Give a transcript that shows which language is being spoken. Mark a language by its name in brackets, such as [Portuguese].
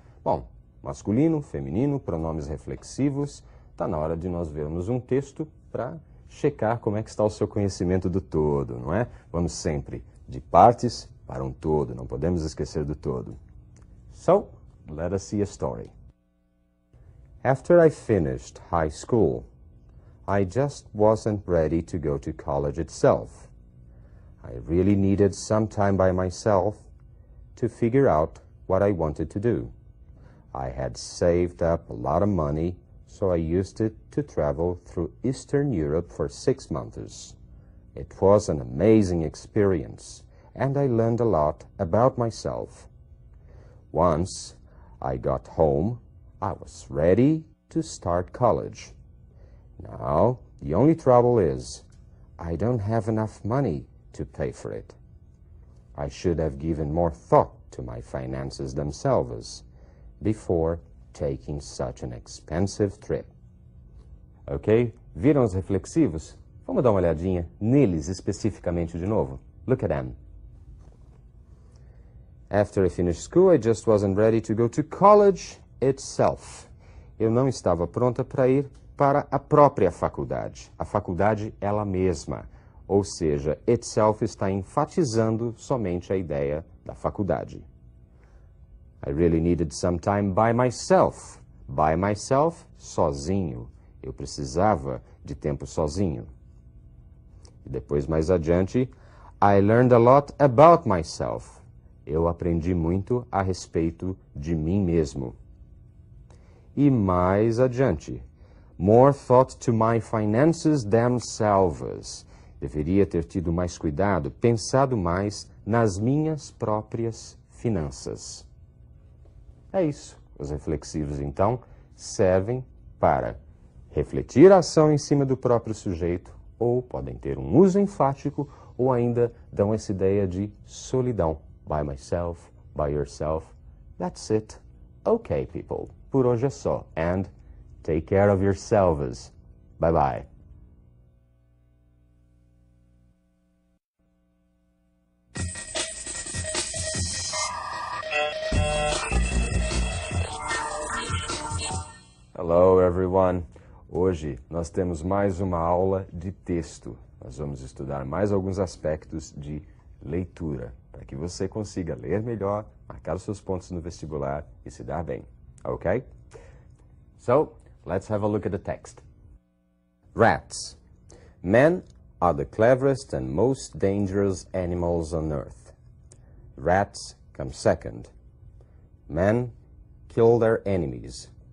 [Portuguese] Bom, masculino, feminino, pronomes reflexivos, está na hora de nós vermos um texto para checar como é que está o seu conhecimento do todo, não é? Vamos sempre de partes para um todo, não podemos esquecer do todo. [English] So, let us see a story. After I finished high school, I just wasn't ready to go to college itself. I really needed some time by myself to figure out what I wanted to do. I had saved up a lot of money, so I used it to travel through Eastern Europe for 6 months. It was an amazing experience, and I learned a lot about myself. Once I got home, I was ready to start college. Now, the only trouble is, I don't have enough money to pay for it. I should have given more thought to my finances themselves before taking such an expensive trip. [Portuguese] Ok? Viram os reflexivos? Vamos dar uma olhadinha neles especificamente de novo. [English] Look at them. After I finished school, I just wasn't ready to go to college itself. [Portuguese] Eu não estava pronta para ir para a própria faculdade. A faculdade ela mesma. Ou seja, itself está enfatizando somente a ideia da faculdade. [English] I really needed some time by myself. By myself, sozinho. [Portuguese] Eu precisava de tempo sozinho. E depois, mais adiante, [English] I learned a lot about myself. [Portuguese] Eu aprendi muito a respeito de mim mesmo. E mais adiante, [English] more thought to my finances themselves. [Portuguese] Deveria ter tido mais cuidado, pensado mais nas minhas próprias finanças. É isso. Os reflexivos, então, servem para refletir a ação em cima do próprio sujeito, ou podem ter um uso enfático, ou ainda dão essa ideia de solidão. [English] By myself, by yourself. That's it. Okay, people. [Portuguese] Por hoje é só. [English] And take care of yourselves. Bye-bye. Hello, everyone. [Portuguese] Hoje nós temos mais uma aula de texto. Nós vamos estudar mais alguns aspectos de leitura, para que você consiga ler melhor, marcar os seus pontos no vestibular e se dar bem. [English] Okay? So, let's have a look at the text. Rats. Men are the cleverest and most dangerous animals on earth. Rats come second. Men kill their enemies.